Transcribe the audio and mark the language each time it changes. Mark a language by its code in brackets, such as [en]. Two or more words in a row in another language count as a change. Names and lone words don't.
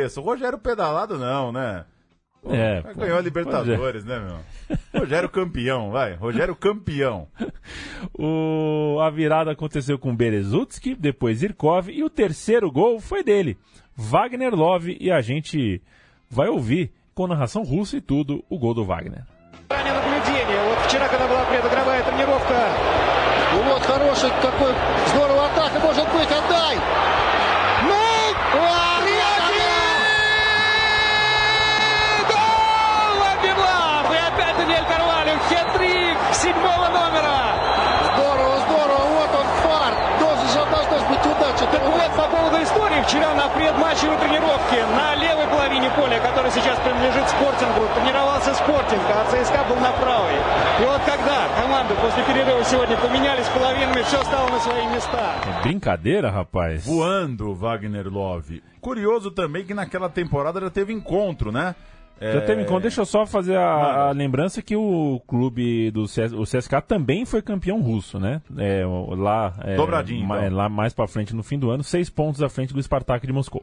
[pt] O Rogério pedalado não, né? Ganhou a Libertadores, né, meu? Rogério campeão, vai. Rogério campeão. A virada aconteceu com Berezutski, depois Zirkov, e o terceiro gol foi dele, Wagner Love, e a gente vai ouvir com narração russa и tudo o gol do Wagner. [ru] Вот вчера, когда была предыгровая тренировка, вот хороший какой, здорово атака, может быть, отдай! Ну! Гол! Владимир! И опять Даниэль Карвалью, хет-трик 7-го номера! Здорово, вот он фарт, должна быть удача. Так вот, по поводу истории, вчера на предматчевой тренировке на левой половине поля, который сейчас принадлежит Спортингу, тренировался Спортинг, а ЦСКА был на правой. И вот когда команды после перерыва сегодня поменялись половинами, все стало на свои места. [pt] Brincadeira, rapaz. Voando, Wagner Love. Curioso também que naquela temporada já teve encontro, né? Já teve encontro. Deixa eu só fazer a lembrança que o clube do o CSKA também foi campeão russo, né? Dobradinho. Lá mais pra frente no fim do ano, 6 pontos à frente do Spartak de Moscou.